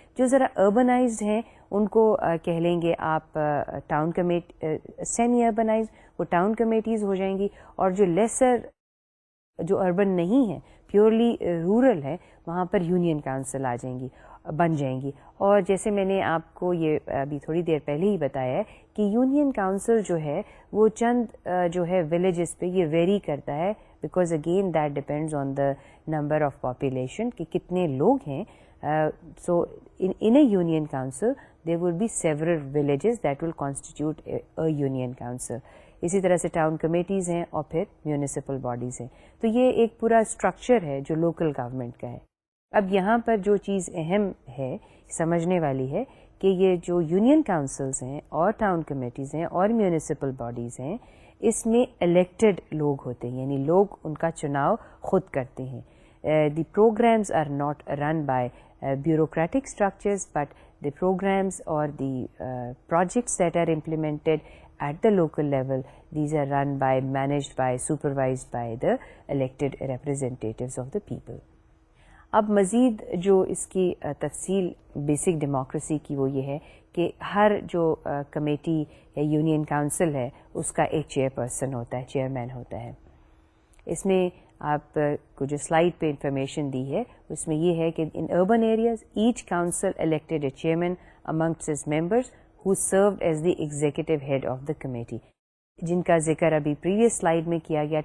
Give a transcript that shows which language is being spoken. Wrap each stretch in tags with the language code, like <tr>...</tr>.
<ur>جو ذرا اربنائزڈ ہیں ان کو کہہ لیں گے آپ ٹاؤن سیمی اربنائزڈ, وہ ٹاؤن کمیٹیز ہو جائیں گی, اور جو لیسر جو اربن نہیں ہیں پیورلی رورل ہے وہاں پر یونین کاؤنسل آ جائیں گی, بن جائیں گی. اور جیسے میں نے آپ کو یہ ابھی تھوڑی دیر پہلے ہی بتایا ہے کہ یونین کاؤنسل جو ہے وہ چند جو ہے ولیجز پہ یہ ویری کرتا ہے,</ur> <en>because again that depends on the number of population</en> <ur>کہ کتنے لوگ ہیں. سو ان A union council</ur> <en>there will be several villages that will constitute a union council.</en> <ur>اسی طرح سے ٹاؤن کمیٹیز ہیں اور پھر میونسپل باڈیز ہیں. تو یہ ایک پورا اسٹرکچر ہے جو لوکل گورنمنٹ کا ہے. اب یہاں پر جو چیز اہم ہے سمجھنے والی ہے کہ یہ جو یونین کاؤنسلز ہیں اور ٹاؤن کمیٹیز ہیں اور میونسپل باڈیز ہیں, اس میں الیکٹڈ لوگ ہوتے ہیں, یعنی لوگ ان کا چناؤ خود کرتے ہیں. دی programmes are not run by</ur> <en>bureaucratic structures, but the programs or the projects that are implemented at the local level, these are run by, managed by, supervised by the elected representatives of the people.</en> <ur>اب مزید جو اس کی تفصیل basic democracy کی وہ یہ ہے کہ ہر جو کمیٹی یا یونین کاؤنسل ہے اس کا ایک چیئر پرسن ہوتا ہے, چیئرمین ہوتا ہے. اس میں آپ کو جو سلائڈ پہ انفارمیشن دی ہے اس میں یہ ہے کہ</ur> <en>in urban areas each council elected a chairman amongst his members who served as the executive head of the committee,</en> <ur>جن کا ذکر ابھی پریویس سلائڈ میں کیا گیا.</ur>